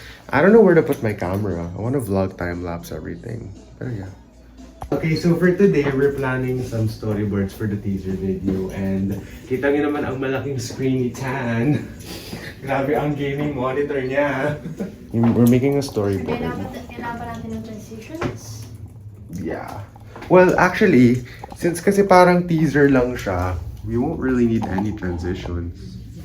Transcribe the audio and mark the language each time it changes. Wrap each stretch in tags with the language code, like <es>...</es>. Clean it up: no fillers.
<en>I don't know where to put my camera. I want to vlog time-lapse everything.</en> <tl>Pero yeah.</tl> <en>Okay, so for today, we're planning some storyboards for the teaser video.</en> <tl>And kita niyo naman ang malaking screen ni Tan. Grabe ang gaming monitor niya.</tl> <en>We're making a storyboard.</en> <tl>Kailangan pa natin ng transitions.</tl> <en>Yeah. Well, actually, since</en> <tl>kasi parang teaser lang siya,</tl> <en>we won't really need any transitions.</en>